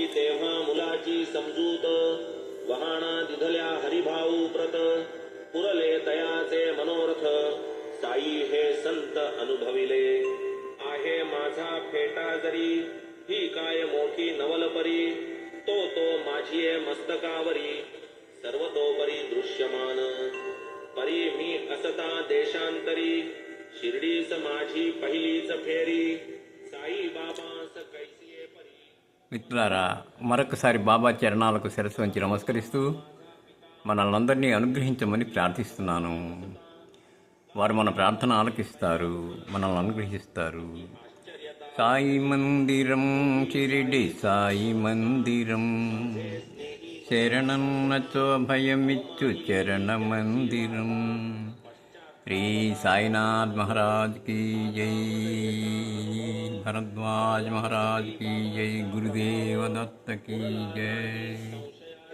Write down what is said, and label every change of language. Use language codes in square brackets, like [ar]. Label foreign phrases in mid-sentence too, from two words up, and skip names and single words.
[mr] तेव्हा मुलाची समजूत वहाणा दिधल्या हरिभाऊ प्रत पुरले तयाचे मनोरथ साई हे संत अनुभविले आहे माझा फेटा जरी ही काय मोठी नवलपरी तो माझी मस्तकावरी सर्वतोपरी दृश्यमान परी मी असता देशांतरी शिर्डीस माझी पहिलीच फेरी साई बाबास कैसिये परी. [te] మిత్రులారా, మరొకసారి బాబా చరణాలకు శిరస్సు వంచి నమస్కరిస్తూ మనల్నందరినీ అనుగ్రహించమని ప్రార్థిస్తున్నాను. వారు మన ప్రార్థన ఆలకిస్తారు, మనల్ని అనుగ్రహిస్తారు. సాయి మందిరం షిరిడి సాయి మందిరం శరణన్నచో భయమిచ్చు చరణ మందిరం. శ్రీ సాయినాథ్ మహారాజ్ [hi] की जय, भरद्वाज महाराज की जय, गुरुदेव दत्त की जय.